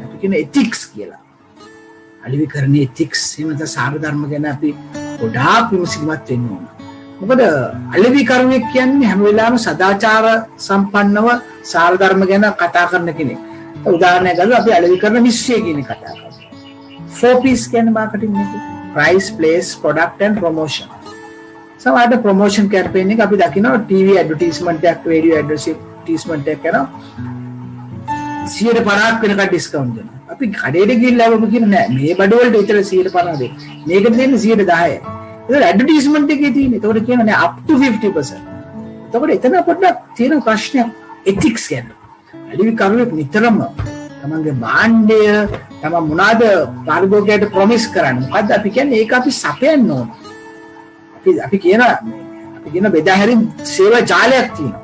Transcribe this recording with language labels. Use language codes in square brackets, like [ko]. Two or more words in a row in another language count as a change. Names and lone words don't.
[si] අපි කියන ethics කියලා. අලෙවිකරණයේ ethics එහෙම සාර ධර්ම ගැන අපි ගොඩාක් විමසිලිමත් වෙන්න ඕන. මොකද අලෙවිකරුවෙක් කියන්නේ හැම වෙලාවෙම සදාචාර සම්පන්නව සාර ධර්ම ගැන කතා කරන කෙනෙක්. උදාහරණයක් ගත්තොත් අපි අලෙවිකරණ නිශ්චය කියන කතා කරනවා. 4P's කියන්නේ මාකටිං එක. [en] price, place, product and promotion. [si] සමහරවිට [en] promotion campaign [si] එක අපි දකිනවා [en] TV advertisement [si] එකක්, [en] radio advertisement [si] එකක් කරනවා 150ක් වෙනකන් ඩිස්කවුන්ට් දෙනවා. අපි කඩේට ගිහිල්ලා අපි කියන නෑ මේ බඩ වලට විතර 150 දෙන්න. මේකට දෙන්නේ 110යි. ඒක ඇඩ්වර්ටයිස්මන්ට් එකේ තියෙන. ඒකට කියනවා නෑ [en] up to 50%. [si] එතකොට එතන පොඩ්ඩක් තියෙන ප්‍රශ්නයක් ethics ගැන. අලෙවිකරුවෙක් නිතරම තමන්ගේ භාණ්ඩය තම මොනවාද පාරිභෝගිකයට ප්‍රොමිස් කරන්නේ. මොකද්ද අපි කියන්නේ ඒක අපි සපයන්න ඕන. අපි කියන බෙදා හැරීම් සේවා ජාලයක් තියෙනවා.